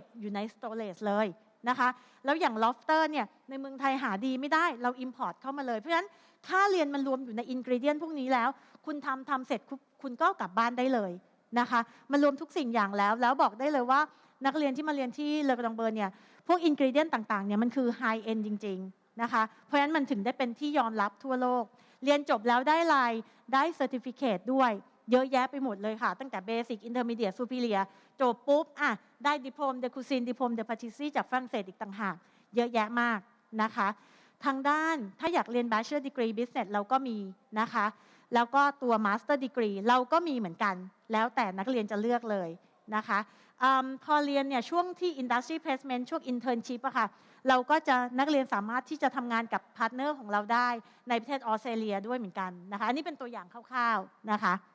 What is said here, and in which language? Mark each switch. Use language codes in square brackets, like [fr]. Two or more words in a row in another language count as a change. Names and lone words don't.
[th] อยู่ใน storage เลยนะคะแล้วอย่าง lobster เนี่ยในเมืองไทยหาดีไม่ได้เรา import เข้ามาเลยเพราะฉะนั้นค่าเรียนมันรวมอยู่ใน ingredient พวกนี้แล้วคุณทำเสร็จคุณก็กลับบ้านได้เลยนะคะมันรวมทุกสิ่งอย่าง แล้วบอกได้เลยว่านักเรียนที่มาเรียนที่เลอกระดองเบอร์เนี่ยพวก ingredient ต่างๆเนี่ยมันคือ [en] high end [th] จริงๆนะคะเพราะฉะนั้นมันถึงได้เป็นที่ยอมรับทั่ว โลกเรียนจบแล้วได้อะไรได้ certificate ด้วยเยอะแยะไปหมดเลยค่ะตั้งแต่ [en] basic intermediate superior [th] จบปุ๊บได้ [fr] diplôme de cuisine diplôme de pâtisserie [th] จากฝรั่งเศสอีกต่างหากเยอะแยะมากนะคะทางด้านถ้าอยากเรียน [en] bachelor degree business [th] เราก็มีนะคะแล้วก็ตัว [en] master degree [th] เราก็มีเหมือนกันแล้วแต่นักเรียนจะเลือกเลยนะคะพอเรียนเนี่ยช่วงที่ [en] industry placement [th] ช่วง internship ค่ะเราก็จะนักเรียนสามารถที่จะทำงานกับพาร์ทเนอร์ของเราได้ในประเทศออสเตรเลียด้วยเหมือนกันนะคะอันนี้เป็นตัวอย่างคร่าวๆนะคะ